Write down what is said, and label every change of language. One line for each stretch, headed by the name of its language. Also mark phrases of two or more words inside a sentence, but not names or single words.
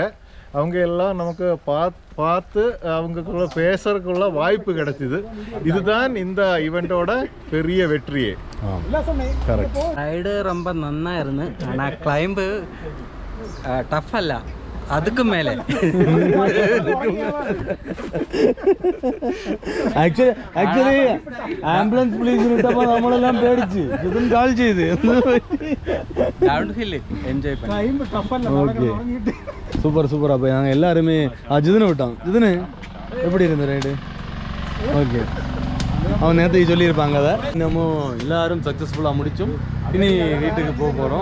Tamil: அவங்க எல்லாம் நமக்கு பார்த்து அவங்களுக்குள்ள பேசுறதுக்குள்ள வாய்ப்பு கிடைச்சிது. இதுதான் இந்த ஈவெண்ட்டோட பெரிய வெற்றியே. ரைடு ரொம்ப நன்னா இருந்து. ஆனால்
English: climb tough
Tamil: அல்ல, அதுக்கு மேலே.
English: actually ambulance please
Malayalam: വിട്ടപ്പോൾ നമ്മളെല്ലാം പേടിച്ച് ഇതും കാൾ ചെയ്ത്
English: down hill enjoy
Tamil: பண்ணி.
English: okay, super super.
Tamil: அப்போ நாங்கள் எல்லாருமே ஜிதனை விட்டோம். ஜிதனு எப்படி இருந்த ரைடு? ஓகே, அவன் நேற்று சொல்லியிருப்பாங்க அதை. நம்ம எல்லாரும் சக்ஸஸ்ஃபுல்லாக முடித்தோம். இனி வீட்டுக்கு போக போகிறோம்.